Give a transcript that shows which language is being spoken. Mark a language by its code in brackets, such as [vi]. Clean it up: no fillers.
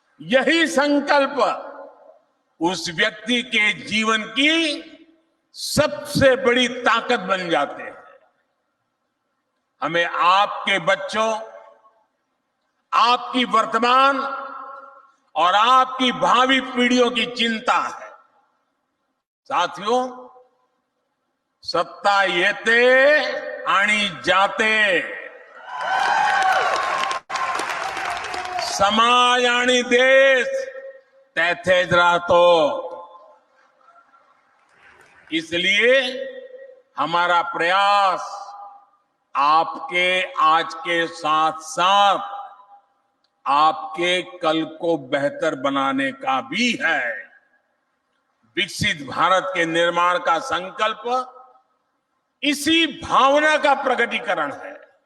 [hi] यही संकल्प उस व्यक्ति के जीवन की सबसे बड़ी ताकत बन जाते हैं। हमें आपके बच्चों, आपकी वर्तमान और आपकी भावी पीढ़ियों की चिंता है। [mr] साथियों, सत्ता येते आणि जाते, समाज आणि देश तेथेच राहतो। [hi] इसलिए हमारा प्रयास आपके आज के साथ साथ आपके कल को बेहतर बनाने का भी है। विकसित भारत के निर्माण का संकल्प इसी भावना का प्रकटीकरण है।